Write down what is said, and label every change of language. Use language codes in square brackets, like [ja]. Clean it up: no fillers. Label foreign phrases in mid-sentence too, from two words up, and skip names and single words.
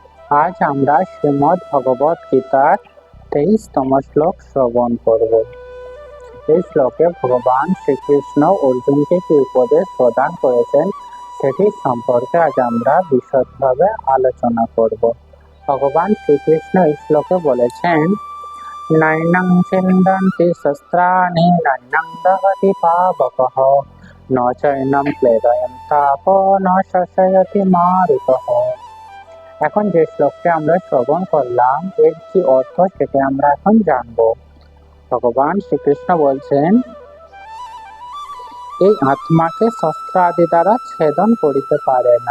[bn] আজ আমরা শ্রীমদ্ ভগবত গীতার 23তম শ্লোক শ্রবণ করব। এই শ্লোকে ভগবান শ্রীকৃষ্ণ অর্জুনকে কি উপদেশ প্রদান করেছেন সেটি সম্পর্কে আজ আমরা বিশদভাবে আলোচনা করব। ভগবান শ্রীকৃষ্ণ এই শ্লোকে বলেছেন, [sa] নৈনং ছিন্দন্তি শস্ত্রাণি নৈনং দহতি পাবকঃ ন চৈনং ক্লেদয়ন্তাপো ন শোষয়তি মারুতঃ। [bn] এখন যে শ্লোকটি আমরা শ্রবণ করলাম এর কি অর্থ সেটা আমরা এখন জানবো। ভগবান শ্রীকৃষ্ণ বলছেন, এই আত্মাকে শস্ত্র আদি দ্বারা ছেদন করিতে পারে না।